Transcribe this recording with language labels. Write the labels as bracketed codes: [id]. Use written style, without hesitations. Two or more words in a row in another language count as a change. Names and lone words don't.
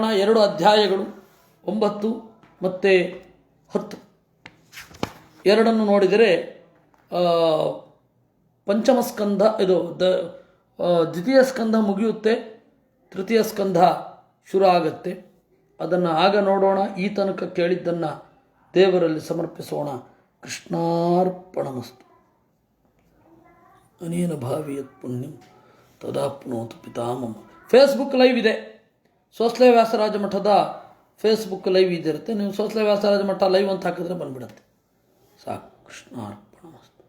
[kn] 2 ಅಧ್ಯಾಯಗಳು 9 ಮತ್ತು 10 ಎರಡನ್ನು ನೋಡಿದರೆ ಪಂಚಮ ಸ್ಕಂಧ, ಇದು ದ್ವಿತೀಯ ಸ್ಕಂಧ ಮುಗಿಯುತ್ತೆ, ತೃತೀಯ ಸ್ಕಂಧ ಶುರು ಆಗುತ್ತೆ. ಅದನ್ನು ಆಗ ನೋಡೋಣ. ಈ ತನಕ ಕೇಳಿದ್ದನ್ನು ದೇವರಲ್ಲಿ ಸಮರ್ಪಿಸೋಣ. [sa] ಕೃಷ್ಣಾರ್ಪಣಮಸ್ತು. ಅನೇನ ಭಾವಿಯತ್ ಪುಣ್ಯಂ ತದಾಪ್ನೋತು ಪಿತಾಮಹ. [kn] ಫೇಸ್ಬುಕ್ ಲೈವ್ ಇದೆ, ಸೋಸಲೆ ವ್ಯಾಸರಾಜ ಮಠದ ಫೇಸ್ಬುಕ್ ಲೈವ್ ಇದಿರುತ್ತೆ. ನೀವು ಸೋಸಲೆ ವ್ಯಾಸರಾಜ ಮಠ ಲೈವ್ ಅಂತ ಹಾಕಿದ್ರೆ ಬಂದುಬಿಡುತ್ತೆ. ಸಾಕು. ಕೃಷ್ಣಾರ್ಪಣಮಸ್ತು.